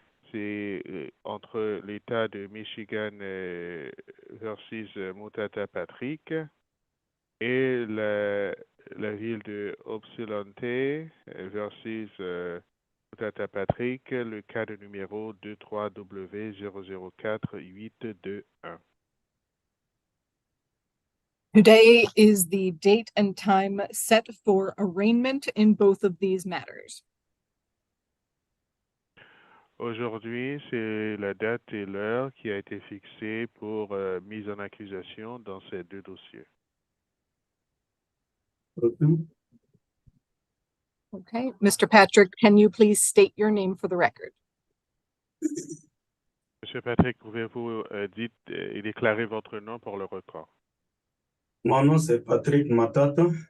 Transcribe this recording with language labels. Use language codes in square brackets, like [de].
[fr] C'est entre l'État de Michigan versus Mutata Patrick et la ville de Ypsilanti versus Mutata Patrick, le cas de numéro 23W004821. [en] Today is the date and time set for arraignment in both of these matters. [fr] Aujourd'hui, c'est la date et l'heure qui a été fixée pour mise en accusation dans ces deux dossiers. [en] Okay, Mr. Patrick, can you please state your name for the record? [fr] Monsieur Patrick, pouvez-vous dire et déclarer votre nom pour le record? Mon nom, c'est Patrick Matata.